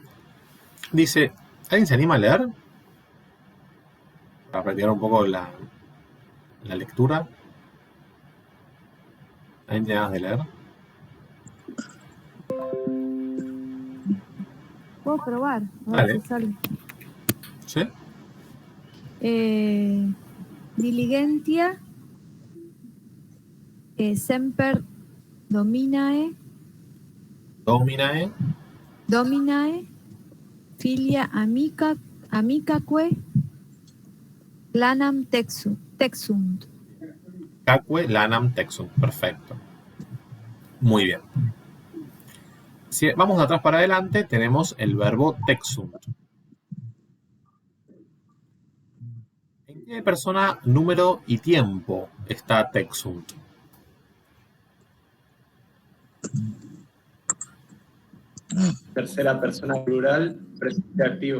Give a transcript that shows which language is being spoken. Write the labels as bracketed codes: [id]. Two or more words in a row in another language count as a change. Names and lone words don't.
[es] Dice, ¿alguien se anima a leer? Para practicar un poco la lectura. ¿Alguien tiene ganas de leer? Puedo probar, a ver Dale. si sale. ¿Sí? [la] Diligentia semper dominae Dominae. Dominae, filia amicaque, lanam texunt. Caque lanam texunt. [es] Perfecto. Muy bien. Si vamos de atrás para adelante, tenemos el verbo texunt. ¿En qué persona, número y tiempo está texunt? Tercera persona plural, presente activo.